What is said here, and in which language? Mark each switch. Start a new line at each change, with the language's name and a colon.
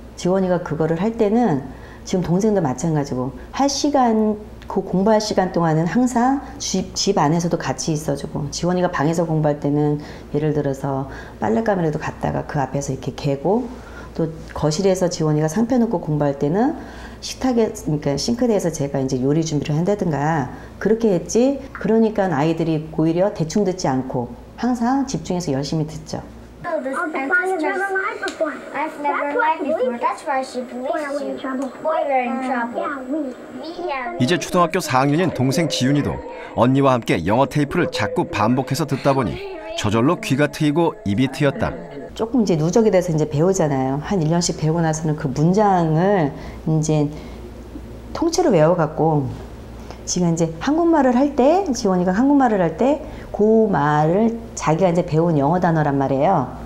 Korean: 지원이가 그거를 할 때는 지금 동생도 마찬가지고 그 공부할 시간 동안은 항상 집 안에서도 같이 있어주고 지원이가 방에서 공부할 때는 예를 들어서 빨랫감이라도 갖다가 그 앞에서 이렇게 개고 또 거실에서 지원이가 상 펴놓고 공부할 때는 식탁에 그러니까 싱크대에서 제가 이제 요리 준비를 한다든가 그렇게 했지. 그러니까 아이들이 오히려 대충 듣지 않고 항상 집중해서 열심히 듣죠.
English: Oh, this I've never lied before. I've never lied before. That's why she believes you. Boy, we're in trouble.
Korean: 이제 초등학교 4학년인 동생 지윤이도 언니와 함께 영어 테이프를 자꾸 반복해서 듣다 보니 저절로 귀가 트이고 입이 트였다. 조금 이제 누적이 돼서 이제 배우잖아요. 한 1년씩 배우고 나서는 그 문장을 이제 통째로 외워갖고 지금 이제 한국말을 할 때, 지원이가 한국말을 할 때 그 말을 자기가 이제 배운 영어 단어란 말이에요.